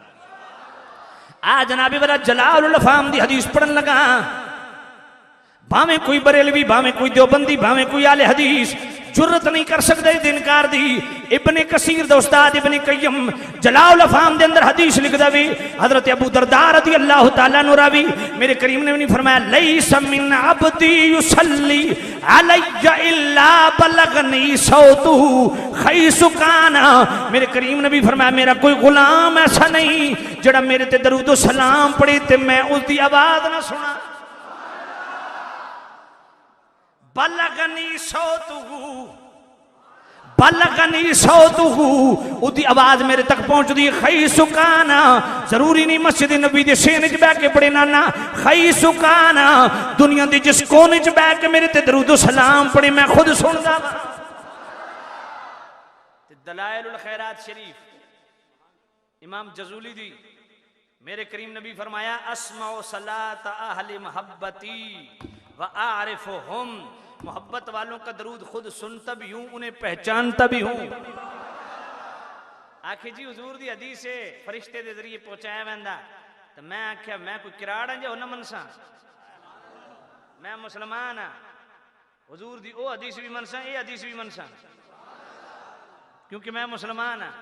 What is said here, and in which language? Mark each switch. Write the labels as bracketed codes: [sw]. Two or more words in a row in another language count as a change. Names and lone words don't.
[pa] ਆ ਜਨਾਬੀ ਵਾਲਾ ਜਲਾਲੁਲ ਅਫ਼ਹਾਮ ਦੀ ਹਦੀਸ ਪੜ੍ਹਨ ਲੱਗਾ, ਭਾਵੇਂ ਕੋਈ ਬਰੇਲਵੀ ਭਾਵੇਂ ਕੋਈ ਦੇਵਬੰਦੀ ਭਾਵੇਂ ਕੋਈ ਆਲੇ ਹਦੀਸ [ur] جرات نہیں کر سکتے [pa] ਇਨਕਾਰ ਦੀ। ਇਬਨੇ ਕਸੀਰ ਦਾ ਉਸਤਾਦ ਇਬਨੇ ਕੱਯਮ ਜਲਾਲੁਲ ਅਫ਼ਹਾਮ ਦੇ ਅੰਦਰ ਹਦੀਸ ਲਿਖਦਾ ਵੀ, ਹਜ਼ਰਤ ਅਬੂ ਦਰਦਾ [ar] رضي الله تعالى عنه [pa] ਰਾਵੀ ਮੇਰੇ ਕਰੀਮ ਨੇ ਫ਼ਰਮਾਇਆ [ar] ليس من عبد يصلي علي إلا بلغني صوته حيث كان, [ur] میرے کریم نے بھی فرمایا میرا کوئی غلام ایسا نہیں جڑا میرے تے درود سلام پڑھے تے میں اس کی آواز نہ سنا. [ar] بلغني صوته [ur] اس کی آواز میرے تک پہنچتی ہے. [ar] حيث كان [pa] ਜ਼ਰੂਰੀ ਨਹੀਂ ਮਸਜਿਦ ਨਬੀ ਦੇ ਸ਼ੈਨ ਚ ਬਹਿ ਕੇ ਪੜ੍ਹੇ ਨਾ, [ar] حيث كان [pa] ਦੁਨੀਆ ਕੇ ਜਿਸ ਕੋਨੇ ਚ ਬਹਿ ਕੇ ਮੇਰੇ ਤੇ ਦਰੂਦ ਸਲਾਮ ਪੜ੍ਹੇ ਮੈਂ ਖ਼ੁਦ ਸੁਣਦਾ। ਦਲਾਇਲੁਲ ਖ਼ੈਰਾਤ ਸ਼ਰੀਫ਼ ਇਮਾਮ ਜਜ਼ੂਲੀ ਦੀ ਮੇਰੇ ਕਰੀਮ ਨਬੀ ਫ਼ਰਮਾਇਆ [ar] أسمع صلاة أهل محبتي وأعرفهم, [ur] محبت والوں کا درود خود سنتا بھی ہوں انہیں پہچانتا بھی ہوں. [pa] ਆਖ਼ਿਰ ਜੀ ਹਜ਼ੂਰ ਦੀ ਹਦੀਸ ਹੈ ਫ਼ਰਿਸ਼ਤੇ ਦੇ ਜ਼ਰੀਏ ਪਹੁੰਚਾਇਆ ਵੇਂਦਾ, ਤੋ ਮੈਂ ਆਖਿਆ ਮੈਂ ਕੋਈ ਕਿਰਾੜ ਜੋ ਨ ਮੰਨਸਾਂ, ਮੈਂ ਮੁਸਲਮਾਨ ਹਾਂ, ਹਜ਼ੂਰ ਦੀ ਓ ਹਦੀਸ ਭੀ ਮੰਨਸਾਂ ਯੇ ਹਦੀਸ ਭੀ ਮੰਨਸਾਂ, ਕਿਉਂਕਿ ਮੈਂ ਮੁਸਲਮਾਨ ਹਾਂ।